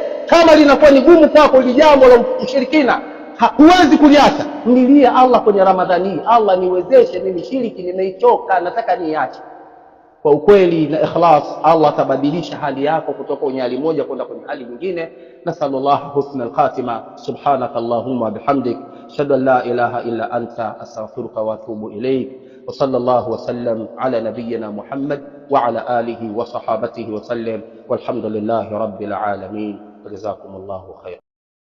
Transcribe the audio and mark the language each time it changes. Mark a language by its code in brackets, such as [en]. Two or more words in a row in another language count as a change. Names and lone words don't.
[sw] Kama linakuwa ni gumu kwako jambo la ushirikina, huwezi kuliacha, mlilie Allah kwenye Ramadhani. Allah, niwezeshe, mimi shiriki nimeichoka, nataka niache. kwa ukweli na ikhlas, Allah tabadilisha hali yako kutoka kwenye hali moja kwenda kwenye hali nyingine. [ar] نسأل الله حسن الخاتمة. سبحانك اللهم بحمدك، أشهد أن لا إله إلا أنت، أستغفرك وأتوب إليك. وصلى الله وسلم على نبينا محمد وعلى آله وصحابته وسلم، والحمد لله رب العالمين. جزاكم الله خيرا.